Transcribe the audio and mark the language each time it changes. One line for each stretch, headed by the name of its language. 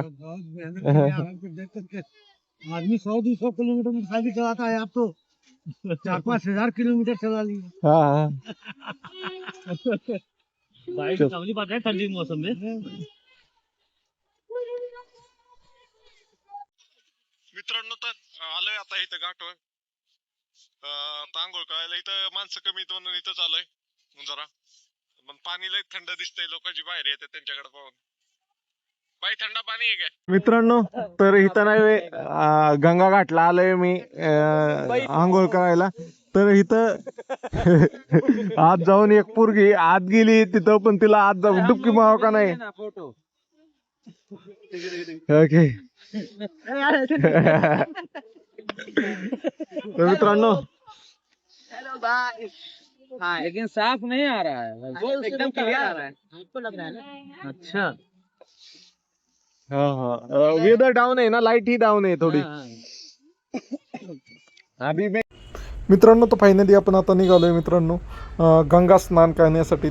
Hindi: बहुत मेहनत किया है आपको देख करके. आदमी 100-200 किलोमीटर मोटरसाइकिल चलाता है, आप तो 4-5 हजार किलोमीटर चला लिए. हाँ हाँ. बाइक चांगली बात है ठंडी मौसम में.
Marathi: मित्रांनो, तर आलोय आता इथं घाटवर. आंघोळ करायला इथं माणसं कमी आहेत म्हणून इथंच आलोय जरा. पण पाणी लय थंड दिसतंय, लोकांची बाहेर येते त्यांच्याकडे पाहून. बाई, थंड पाणी आहे काय? मित्रांनो, तर इथं नाही गंगा घाटला आलोय मी आंघोळ करायला. तर इथं आत जाऊन एक पोरगी आत गेली तिथं, पण तिला आत जाऊन डुबकी माराव का नाही. ओके. तर मित्रांनो,
Hindi: हाँ, लेकिन साफ नहीं आ रहा है, एकदम क्लियर आ रहा है. आपको लग रहा है ना? अच्छा.
Marathi: हाँ हाँ, वेदर डाऊन आहे ना, लाईट ही डाऊन आहे थोडी. अभी मित्रांनो, तर फायनली आपण आता निघालोय मित्रांनो गंगा स्नान करण्यासाठी.